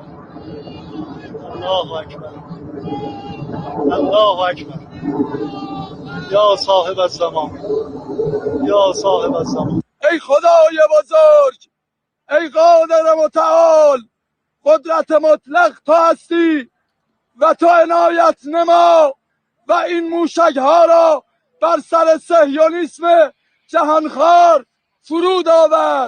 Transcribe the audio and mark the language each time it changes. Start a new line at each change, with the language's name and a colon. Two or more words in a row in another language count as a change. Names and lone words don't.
Arabic: الله أكبر. الله أكبر. يا صاحب الزمان. يا صاحب الزمان.
Persian: ای خدای بزرگ، ای قادر متعال، قدرت مطلق تو هستی و تو عنایت نما و این موشک ها را بر سر صهیونیسم جهانخوار فرود آور.